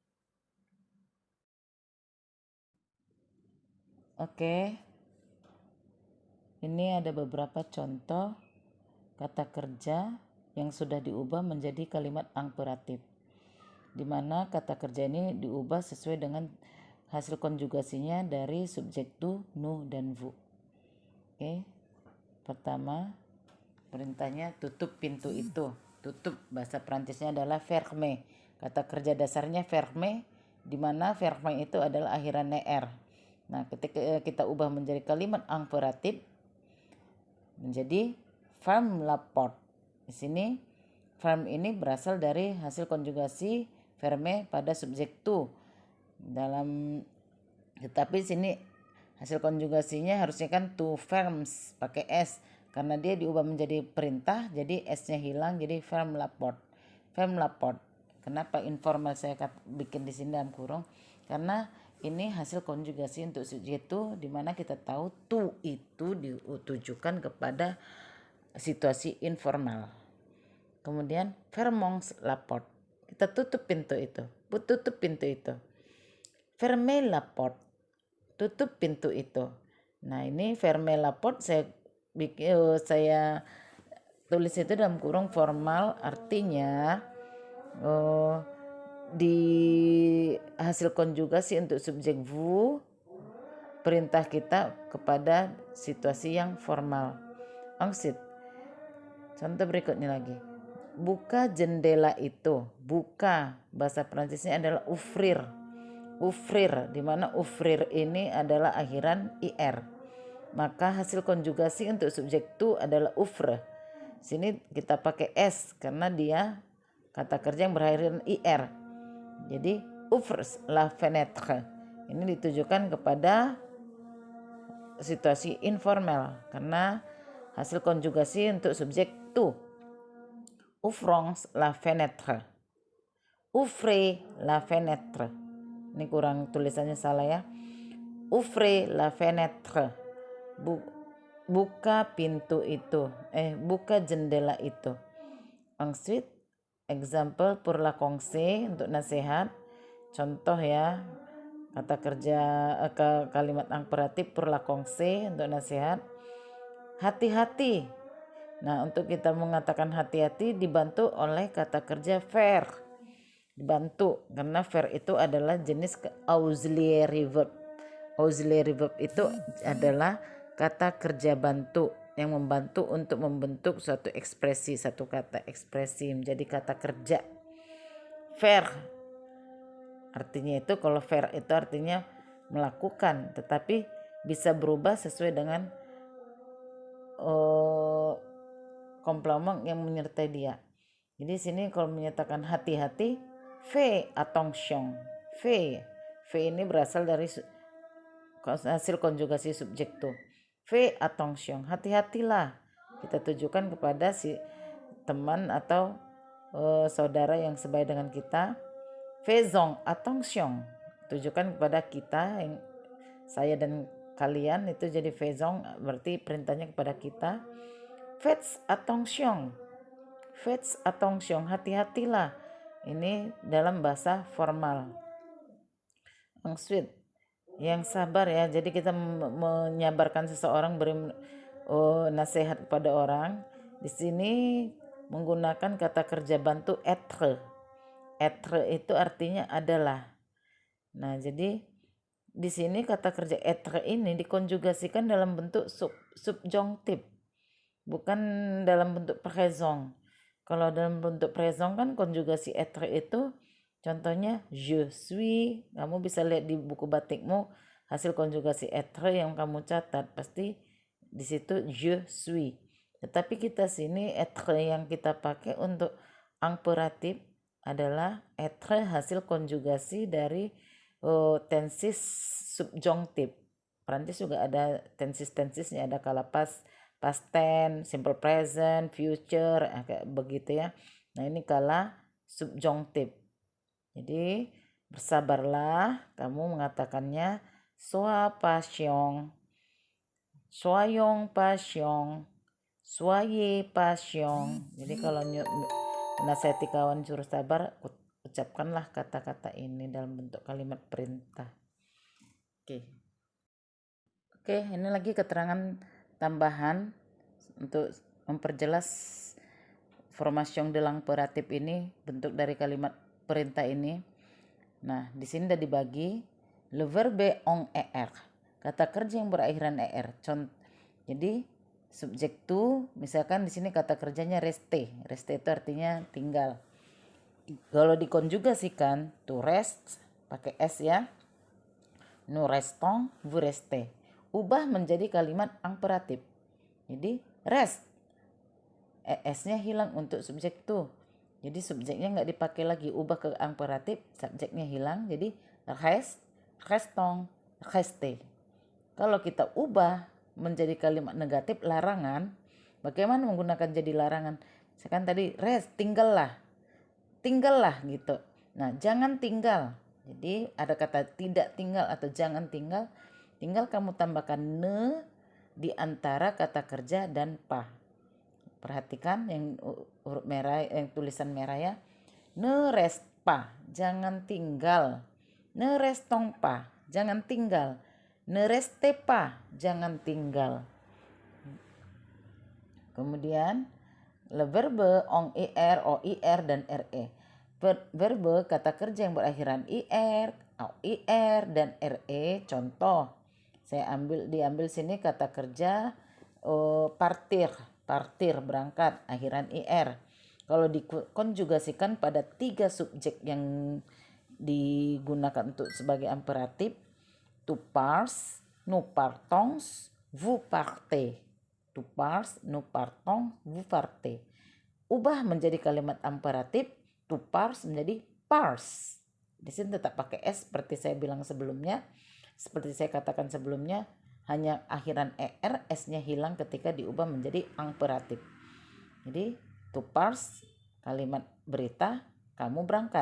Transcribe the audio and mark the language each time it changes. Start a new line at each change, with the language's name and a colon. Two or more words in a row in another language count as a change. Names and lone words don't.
Indonesian: Oke, ini ada beberapa contoh kata kerja yang sudah diubah menjadi kalimat imperatif. di mana kata kerja ini diubah sesuai dengan hasil konjugasinya dari subjek
French: tu, nous,
Indonesian: dan vous. Oke. Pertama, perintahnya tutup pintu itu. Tutup bahasa Prancisnya adalah ferme. Kata kerja dasarnya ferme, di mana ferme itu adalah akhirannya er. Nah, ketika kita ubah menjadi kalimat imperatif menjadi
French: ferme la porte.
Indonesian: Di sini ferme ini berasal dari hasil konjugasi ferme pada subjek tu. Tetapi sini hasil konjugasinya harusnya kan
French: tu fermes
Indonesian: pakai s, karena dia diubah menjadi perintah jadi s-nya hilang jadi
French: ferme la porte. Ferme la porte.
Indonesian: Kenapa informal saya bikin di sini dalam kurung? Karena ini hasil konjugasi untuk subjek tu, di mana kita tahu tu itu ditujukan kepada situasi informal.
French: Kemudian fermons la porte.
Indonesian: Kita tutup pintu itu. Tutup pintu itu.
French: Ferme la porte.
Indonesian: Tutup pintu itu. Nah, ini
French: ferme la porte
Indonesian: saya tulis itu dalam kurung formal, artinya di hasil konjugasi untuk subjek vous, perintah kita kepada situasi yang formal. Ensuite, contoh berikutnya lagi. Buka jendela itu. Buka bahasa Prancisnya adalah ouvrir. Ouvrir, di mana ouvrir ini adalah akhiran ir. Maka hasil konjugasi untuk subjek tu adalah ouvre. Sini kita pakai s karena dia kata kerja yang berakhiran ir.
French: Jadi ouvres la fenêtre.
Indonesian: Ini ditujukan kepada situasi informal karena hasil konjugasi untuk subjek tu.
French: Ouvrons la fenêtre. Ouvrez la fenêtre.
Indonesian: Ini kurang tulisannya salah ya.
French: Ouvrez la fenêtre.
Indonesian: Buka pintu itu. Buka jendela itu.
French: Ensuite, example pour la conseil
Indonesian: untuk nasihat. Contoh ya. Kata kerja kalimat imperatif
French: pour la conseil
Indonesian: untuk nasihat. Hati-hati. Nah, untuk kita mengatakan hati-hati dibantu oleh kata kerja faire. Dibantu karena faire itu adalah jenis
English: auxiliary verb. Auxiliary verb
Indonesian: itu adalah kata kerja bantu yang membantu untuk membentuk suatu ekspresi, satu kata ekspresi menjadi kata kerja. Faire artinya itu, kalau faire itu artinya melakukan, tetapi bisa berubah sesuai dengan komplement yang menyertai dia. Jadi sini kalau menyatakan hati-hati,
French: fais attention.
Indonesian: Fais ini berasal dari hasil konjugasi subjek tu.
French: Fais attention,
Indonesian: hati-hatilah. Kita tujukan kepada si teman atau saudara yang sebaya dengan kita.
French: Faisons attention,
Indonesian: tujukan kepada kita, yang saya dan kalian itu jadi faisons, berarti perintahnya kepada kita.
French: Faites attention,
Indonesian: hati-hatilah. Ini dalam bahasa formal. Ensuite, yang sabar ya. Jadi kita menyabarkan seseorang, beri nasihat kepada orang. Di sini menggunakan kata kerja bantu être. Être itu artinya adalah. Nah, jadi di sini kata kerja être ini dikonjugasikan dalam bentuk subjonktif. Bukan dalam bentuk présent. Kalau dalam bentuk présent kan konjugasi être itu contohnya
French: je suis.
Indonesian: Kamu bisa lihat di buku batikmu hasil konjugasi être yang kamu catat, pasti di situ
French: je suis.
Indonesian: Tetapi kita sini être yang kita pakai untuk imperatif adalah être hasil konjugasi dari tensis subjonktif. Prancis juga ada tensis-tensisnya, ada kala
English: past tense, simple present, future,
Indonesian: kayak begitu ya. Nah, ini kala subjonktif. Jadi bersabarlah, kamu mengatakannya
French: sois patient, soyons patient, soyez patient.
Indonesian: Jadi kalau menasihati kawan suruh sabar, ucapkanlah kata-kata ini dalam bentuk kalimat perintah. Oke, ini lagi keterangan tambahan untuk memperjelas
French: formation de l'imperatif
Indonesian: ini, bentuk dari kalimat perintah ini. Nah, di sini udah dibagi
French: le verbe en er,
Indonesian: kata kerja yang berakhiran er. Jadi subjek tu, misalkan di sini kata kerjanya reste. Reste itu artinya tinggal. Kalau dikonjugasikan,
French: to rest
Indonesian: pakai s ya.
French: Nous restons, vous restez.
Indonesian: Ubah menjadi kalimat imperatif. Jadi rest, es-nya hilang untuk subjek tu. Jadi subjeknya nggak dipakai lagi, ubah ke imperatif, subjeknya hilang. Jadi rest,
French: restons, restez.
Indonesian: Kalau kita ubah menjadi kalimat negatif, larangan, bagaimana menggunakan jadi larangan? Misalkan tadi rest, tinggallah gitu. Nah, jangan tinggal. Jadi ada kata tidak tinggal atau jangan tinggal. Tinggal kamu tambahkan ne di antara kata kerja dan pa. Perhatikan yang huruf merah, yang tulisan merah ya.
French: Ne reste pas,
Indonesian: jangan tinggal.
French: Ne restons pas,
Indonesian: jangan tinggal.
French: Ne restez pas,
Indonesian: jangan tinggal. Kemudian
French: le verbe en ir,
Indonesian: oir dan re. Verbe kata kerja yang berakhiran ir, oir dan re. Contoh, diambil sini kata kerja partir berangkat, akhiran ir. Kalau dikonjugasikan pada 3 subjek yang digunakan untuk sebagai imperatif,
French: tu pars, nous partons, vous partez. Tu pars, nous partons, vous partez.
Indonesian: Ubah menjadi kalimat imperatif,
French: tu pars
Indonesian: menjadi pars. Di sini tetap pakai s seperti saya bilang sebelumnya. Seperti saya katakan sebelumnya, hanya akhiran er, s-nya hilang ketika diubah menjadi imperatif. Jadi
French: to pars,
Indonesian: kalimat berita, kamu berangkat.